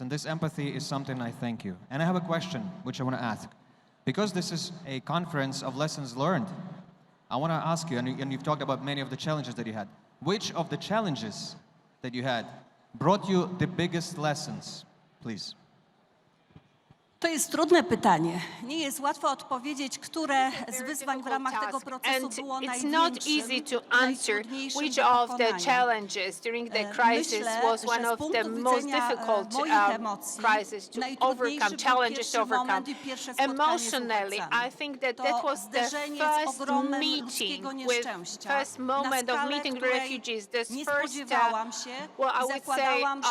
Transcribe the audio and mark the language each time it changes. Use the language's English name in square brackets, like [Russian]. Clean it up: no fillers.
[English] And this empathy is something I thank you. And I have a question which I want to ask. Because this is a conference of lessons learned, I want to ask you, and you've talked about many of the challenges that you had. Which of the challenges that you had brought you the biggest lessons, please? [Polish] To jest trudne pytanie. Nie jest łatwo odpowiedzieć, które z wyzwań w ramach tego procesu było [English] It's not easy to answer which of the challenges during the crisis was one of the most difficult crises to overcome, challenges to overcome. Emotionally, I think that was the first meeting first moment of meeting refugees, the first, well, I would say,